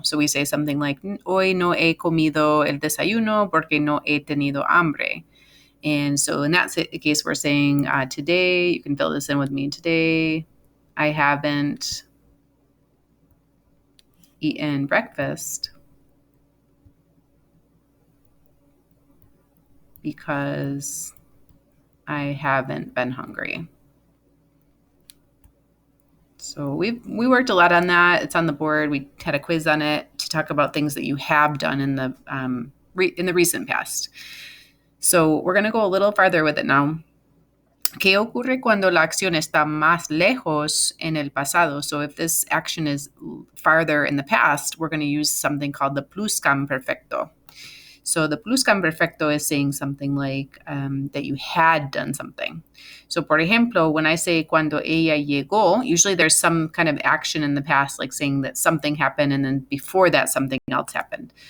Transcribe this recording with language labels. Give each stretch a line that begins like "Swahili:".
English: So we say something like,
Spanish: hoy no he comido el desayuno porque no he tenido hambre.
English: And so in that case, we're saying today, you can fill this in with me. Today, I haven't eaten breakfast because I haven't been hungry. So we worked a lot on that. It's on the board. We had a quiz on it to talk about things that you have done in the recent past. So we're going to go a little farther with it now.
Spanish: ¿Qué ocurre cuando la acción está más lejos en el pasado?
English: So if this action is farther in the past, we're going to use something called the PLUSCAMPERFECTO. So the PLUSCAMPERFECTO is saying something like that you had done something. So,
Spanish: por ejemplo,
English: when I say
Spanish: cuando ella llegó,
English: usually there's some kind of action in the past, like saying that something happened and then before that something else happened.